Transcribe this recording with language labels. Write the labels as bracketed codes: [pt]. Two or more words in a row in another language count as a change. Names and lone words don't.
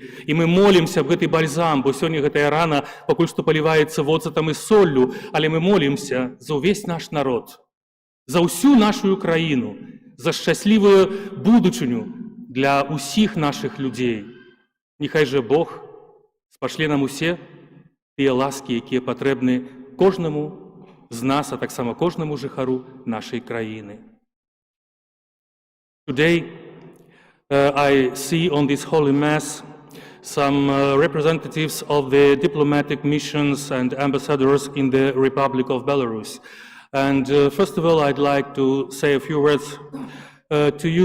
[be] І мы молімся аб гэты бальзам, бо сёння гэтая рана пакуль што паліваецца воцатам і соллю, але мы молімся за ўвесь наш народ, за ўсю нашу краіну, за шчаслівую будучыню для ўсіх нашых людзей. Няхай жа Бог спашле нам усе тыя ласкі, якія патрэбны кожнаму з нас, а таксама кожнаму жыхару нашай краіны. [en] Today, I see on this Holy Mass some representatives of the diplomatic missions and ambassadors in the Republic of Belarus. And first of all, I'd like to say a few words to you.